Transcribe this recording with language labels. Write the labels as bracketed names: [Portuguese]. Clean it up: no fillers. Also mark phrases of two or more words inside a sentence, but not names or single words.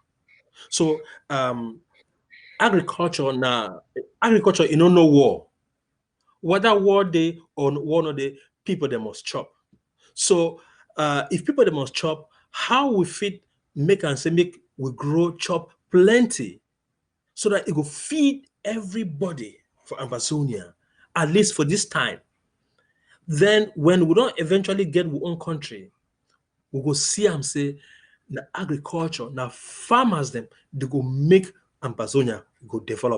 [Nigerian Pidgin] So agriculture you know no war. Whether war day or war no day, people they must chop. So if people they must chop, how we fit make and say make we grow chop plenty so that it will feed everybody for Amazonia, at least for this time. Then when we don't eventually get our own country, we go see and say the agriculture, now farmers them, they go make Amazonia go develop.